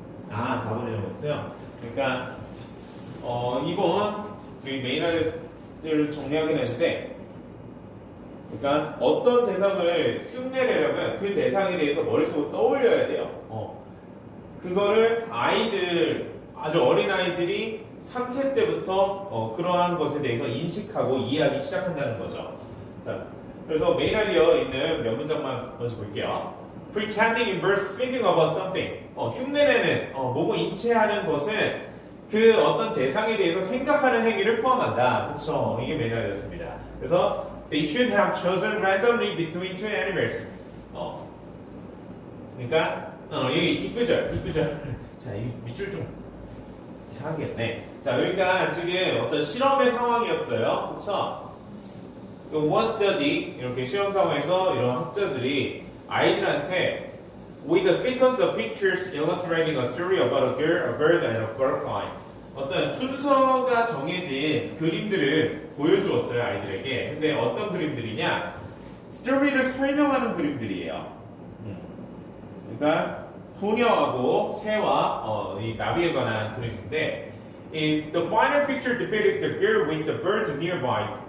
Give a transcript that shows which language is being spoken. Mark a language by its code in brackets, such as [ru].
[ko] 4번이라고 했어요. 그러니까 2번 우리 메인 아이디어를 정리하긴 했는데 그러니까 어떤 대상을 흉내내려면 그 대상에 대해서 머릿속으로 떠올려야 돼요. 그거를 아주 어린 아이들이 3세 때부터 그러한 것에 대해서 인식하고 이해하기 시작한다는 거죠. 자, 그래서 메인 아이디어 있는 몇 문장만 먼저 볼게요. [en] Pretending in verse thinking about something. [ko] 흉내내는, 뭐고 인체하는 것은 그 어떤 대상에 대해서 생각하는 행위를 포함한다. 그쵸? 이게 메인 아이디어였습니다. 그래서 [en] They should have chosen randomly between two animals. [ko] 그러니까 여기 이쁘죠? 자, 이 밑줄 좀 이상하겠네. 자, 그러니까 지금 어떤 실험의 상황이었어요. 그쵸? [en] one study, [ko] 이렇게 실험 상황에서 이런 학자들이 아이들한테 [en] with a sequence of pictures illustrating a story about a girl, a bird, and a butterfly. [ko] 어떤 순서가 정해진 그림들을 보여주었어요, 아이들에게. 근데 어떤 그림들이냐? 스토리를 설명하는 그림들이에요. 그러니까 소녀하고 새와 이 나비에 관한 그림인데 [en] the final picture depicted the girl with the birds nearby.